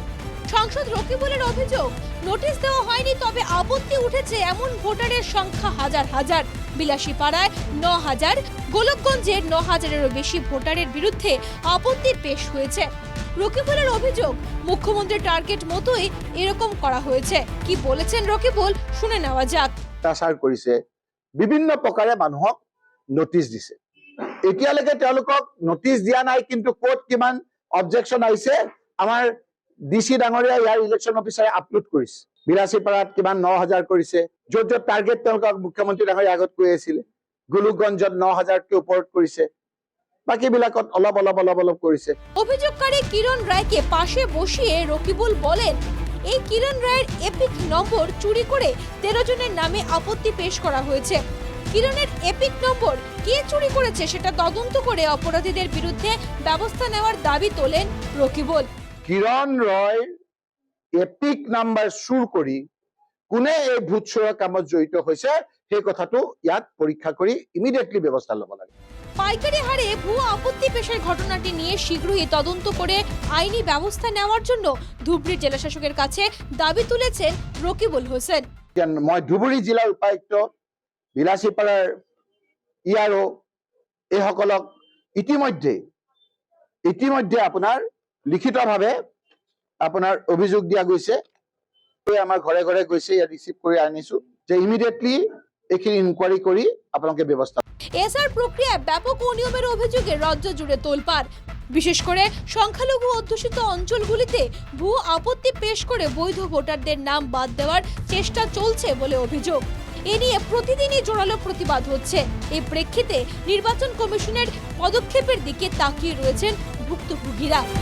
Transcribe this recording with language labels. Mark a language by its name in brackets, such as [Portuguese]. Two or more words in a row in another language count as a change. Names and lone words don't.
[Bangla] সাংসদ রকিবুলের অভিযোগ, নোটিশ দেওয়া হয়নি, তবে আপত্তি উঠেছে এমন ভোটারের সংখ্যা হাজার হাজার। বিলাসীপাড়ায় ৯,০০০, গোলকগঞ্জের ৯,০০০-এরও বেশি ভোটারের বিরুদ্ধে আপত্তি পেশ হয়েছে। রকিবুলের অভিযোগ, মুখ্যমন্ত্রীর টার্গেট মতোই এরকম করা হয়েছে। কি বলেছেন রকিবুল, শুনে নেওয়া যাক। [Assamese] অত্যাচাৰ কৰিছে, বিভিন্ন প্ৰকাৰে মানুহক নোটিছ দিছে। এতিয়ালৈকে তেওঁলোকক নোটিছ দিয়া নাই, কিন্তু কোৰ্ট কিমান অবজেকশ্যন আহিছে আমাৰ ডিসি ডাঙৰীয়া ইয়াৰ [English] election officer [Assamese] আপলোড কৰিছে। বিলাসীপাড়াত কিমান ৯,০০০ কৰিছে, য'ত য'ত টাৰ্গেট তেওঁলোকক মুখ্যমন্ত্ৰী ডাঙৰীয়া আগত কৈ আছিলে। গোলকগঞ্জত ৯,০০০কে ওপৰত কৰিছে, বাকিবিলাকত অলপ কৰিছে। [Bangla] অভিযোগকারী কিরণ রায়কে পাশে বসিয়ে রকিবুল বলেন, এই কিরণ রায়ের এপিক নম্বর চুরি করে 13 জনের নামে আপত্তি পেশ করা হয়েছে। কিরণের এপিক নম্বর কে চুরি করেছে সেটা তদন্ত করে অপরাধীদের বিরুদ্ধে ব্যবস্থা নেওয়ার দাবি তোলেন রকিবুল। [Assamese] কিরণ রয় [English] EPIC number [Assamese] চুৰ কৰি কোনে এই ভোট চোৰৰ কামত জড়িত হৈছে সেই কথাটো ইয়াত পৰীক্ষা কৰি ইমিডিয়েটলি ব্যৱস্থা ল'ব লাগে। [Bangla] পাইকারি হারে ভুয়া আপত্তি পেশের ঘটনাটি নিয়ে শীঘ্রই তদন্ত করে আইনি ব্যবস্থা নেওয়ার জন্য ধুবড়ীর জেলা শাসকের কাছে দাবি তুলেছেন রকিবুল হোসেন। [Assamese] মই ধুবুৰী জিলাৰ উপায়ুক্ত, বিলাসীপাড়াৰ ইয়াৰো এইসকলক ইতিমধ্যে আপোনাৰ লিখিতভাৱে আপোনাৰ অভিযোগ দিয়া গৈছে। আমাৰ ঘৰে ঘৰে গৈছে, ইয়াত ৰিচিভ কৰি আনিছো যে ইমিডিয়েটলি এইখিনি ইনকোয়ারি কৰি আপোনালোকে ব্যৱস্থা। [Bangla] এসআর প্রক্রিয়ায় ব্যাপক অনিয়মের অভিযোগে রাজ্য জুড়ে তোলপাড়। বিশেষ করে সংখ্যালঘু অধ্যুষিত অঞ্চলগুলিতে ভুয়ো আপত্তি পেশ করে বৈধ ভোটারদের নাম বাদ দেওয়ার চেষ্টা চলছে বলে অভিযোগ। এ নিয়ে প্রতিদিনই জোরালো প্রতিবাদ হচ্ছে। এই প্রেক্ষিতে নির্বাচন কমিশনের পদক্ষেপের দিকে তাকিয়ে রয়েছেন ভুক্তভোগীরা।